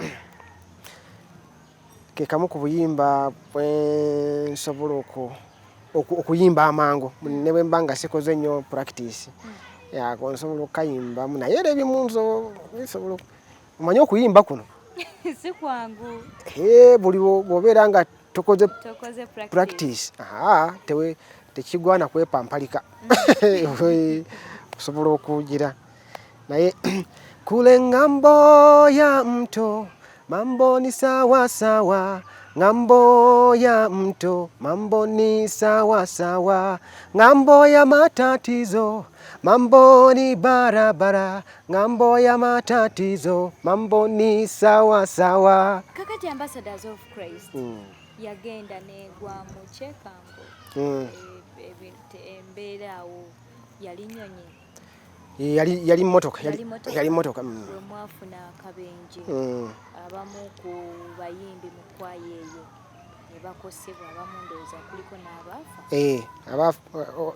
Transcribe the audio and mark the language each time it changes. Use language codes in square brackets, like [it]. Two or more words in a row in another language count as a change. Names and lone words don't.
[lg] Ke kamu ku buyimba bwe nsobola okuyimba amangu ne bwe mba nga sikoze nnyo practice nsobola okukayimbamu naye era ebimu nsobola omanyi okuyimba kuno si kwangu. Buli bw'obeera nga tokoze practice tekigwana kwepampalika osobola okuwugira [sw] naye kule ngambo ya mto mambo ni sawa sawa, ngambo ya mto mambo ni sawa sawa, ngambo ya matatizo mambo ni barabara, ngambo ya matatizo mambo ni sawa sawa. [lg] Kakati Ambassadors of Christ yagenda negwa mu Kyekambo embeera awo yali nnyonyi. Yali mmotoka bwe mwafuna akabenje abamu ku bayimbi mu kwaya eyo ne bakosebwa, abamu ndowooza kuliko n'abaafa.